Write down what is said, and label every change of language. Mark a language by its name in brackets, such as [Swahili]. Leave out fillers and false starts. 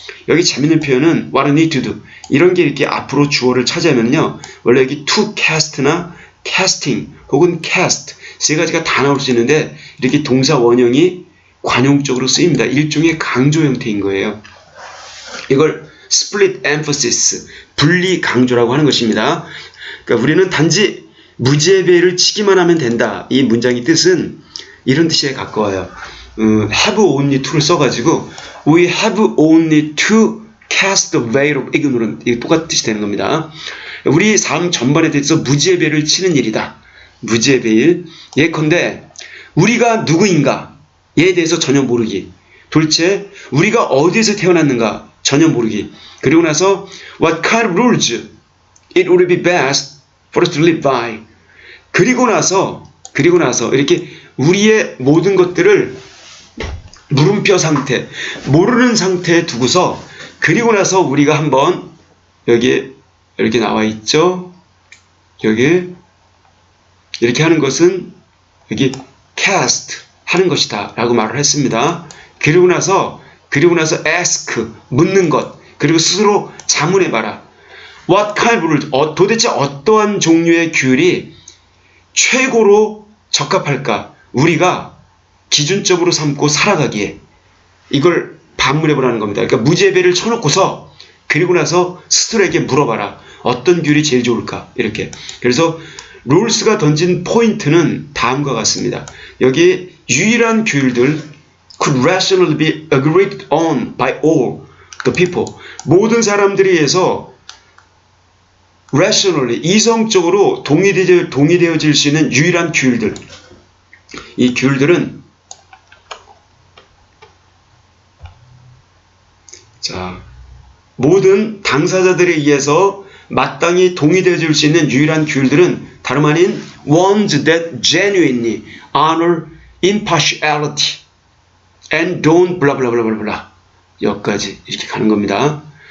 [Korean] 여기 재밌는 표현은 [English] what we need to do, [Korean] 이런 게 이렇게 앞으로 주어를 차지하면요, 원래 여기 to cast나 casting 혹은 cast 세 가지가 다 나올 수 있는데 이렇게 동사 원형이 관용적으로 쓰입니다. 일종의 강조 형태인 거예요. 이걸 split emphasis, 분리 강조라고 하는 것입니다. 그러니까 우리는 단지 무지의 베일을 치기만 하면 된다. 이 문장의 뜻은 이런 뜻에 가까워요. [English] have only to를 써가지고 we have only to cast the veil of ignorance, [Korean] 이게 똑같은 뜻이 되는 겁니다. 우리 삶 전반에 대해서 무지의 배를 치는 일이다. 무지의 배일. 예컨대 우리가 누구인가에 대해서 전혀 모르기. 도대체 우리가 어디에서 태어났는가 전혀 모르기. 그리고 나서 [English] what kind of rules it would be best for us to live by. [Korean] 그리고 나서 이렇게 우리의 모든 것들을 물음표 상태, 모르는 상태에 두고서 그리고 나서 우리가 한번 여기에 이렇게 나와 있죠. 여기 이렇게 하는 것은 여기 cast 하는 것이다 라고 말을 했습니다. 그리고 나서 ask 묻는 것, 그리고 스스로 자문해봐라. [English] What kind of rules, [Korean] 도대체 어떠한 종류의 규율이 최고로 적합할까? 우리가 기준적으로 삼고 살아가기에 이걸 반문해보라는 겁니다. 그러니까 무지의 배를 쳐놓고서 그리고 나서 스스로에게 물어봐라. 어떤 규율이 제일 좋을까? 이렇게. 그래서 룰스가 던진 포인트는 다음과 같습니다. 여기 유일한 규율들 [English] could rationally be agreed on by all the people. [Korean] 모든 사람들에 의해서 rationally, 이성적으로 동의되어질 수 있는 유일한 규율들. 이 규율들은 모든 당사자들에 의해서 마땅히 동의되어질 수 있는 유일한 규율들은 다름 아닌 [English] ones that genuinely honor impartiality and don't blah blah [Korean] blah blah blah 여기까지 이렇게 가는 겁니다.